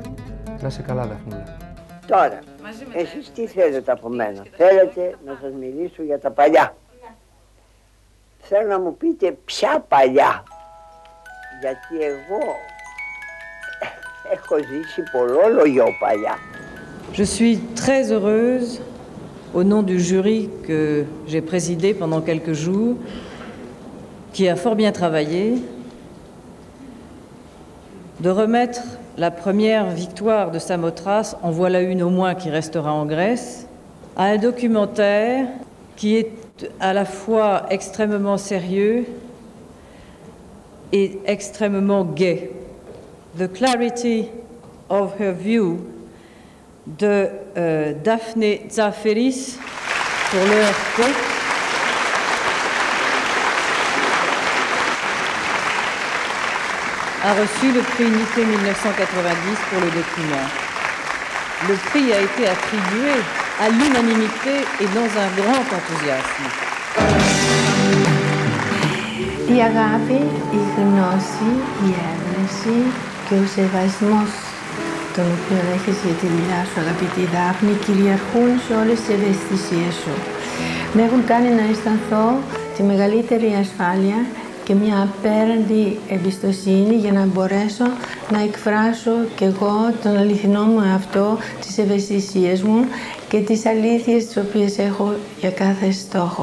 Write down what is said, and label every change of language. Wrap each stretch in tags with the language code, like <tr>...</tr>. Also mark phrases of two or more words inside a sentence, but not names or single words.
<el>Να είσαι καλά, Δαφνούλα. Τώρα, εσείς τι θέλετε από μένα? Θέλετε να σας μιλήσω για τα παλιά? Θέλω να μου πείτε ποια παλιά, γιατί εγώ έχω ζήσει πολλόλογιο παλιά.</el> <fr>Je suis très heureuse, au nom du jury que j'ai présidé pendant quelques jours, qui a fort bien travaillé, de remettre la première victoire de Samothrace, en voilà une au moins qui restera en Grèce, à un documentaire qui est à la fois extrêmement sérieux et extrêmement gai. The clarity of her view de Daphne Tsaferis pour l'ERP a reçu le prix Unité 1990 pour le document. Le prix a été attribué à l'unanimité et dans un grand enthousiasme.</fr> <el>Η αγάπη, η γνώση, η έμπνευση και ο σεβασμός τον οποίο έχεις για τη δουλειά σου, αγαπητή Δάφνη, κυριαρχούν σε όλες τις ευαισθησίες σου. Με έχουν κάνει να αισθανθώ τη μεγαλύτερη ασφάλεια και μια απέραντη εμπιστοσύνη για να μπορέσω να εκφράσω κι εγώ τον αληθινό μου εαυτό, τις ευαισθησίες μου και τις αλήθειες τις οποίες έχω για κάθε στόχο.</el>